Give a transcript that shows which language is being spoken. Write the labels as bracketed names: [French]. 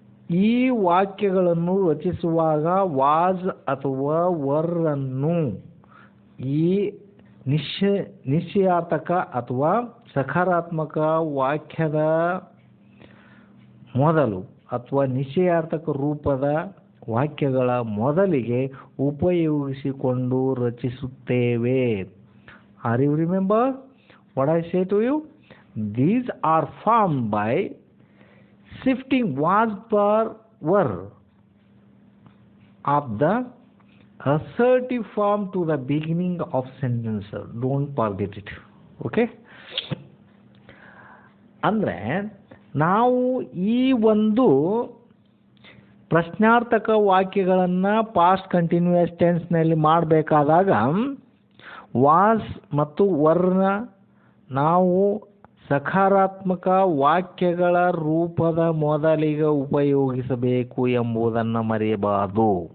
[Kannada] ಈ ವಾಕ್ಯಗಳನ್ನು ರಚಿಸುವಾಗ ವಾಸ್ ಅಥವಾ ವರ್ ಅನ್ನು ಈ ನಿಶ್ಚಯಾರ್ಥಕ ಅಥವಾ ಸಕಾರಾತ್ಮಕ ವಾಕ್ಯದ ಮೊದಲು ಅಥವಾ ನಿಶ್ಚಯಾರ್ಥಕ ರೂಪದ ವಾಕ್ಯಗಳ ಮೊದಲಿಗೆ ಉಪಯೋಗಿಸಿಕೊಂಡು ರಚಿಸುತ್ತೇವೆ. [English] Are you remember what I say to you? These are formed by shifting was per were of the assertive form to the beginning of sentence. Don't forget it. Okay? [Kannada] ಅಂದರೆ ನಾವು ಈ ಒಂದು ಪ್ರಶ್ನಾರ್ಥಕ ವಾಕ್ಯಗಳನ್ನು ಪಾಸ್ಟ್ ಕಂಟಿನ್ಯೂಯಸ್ ಟೆನ್ಸ್ನಲ್ಲಿ ಮಾಡಬೇಕಾದಾಗ was ಮತ್ತು Verna ನಾವು ಸಕಾರಾತ್ಮಕ ವಾಕ್ಯಗಳ ರೂಪದ ಮೊದಲಿಗೆ ಉಪಯೋಗಿಸಬೇಕು ಎಂಬುದನ್ನು ಮರೆಯಬಾರದು.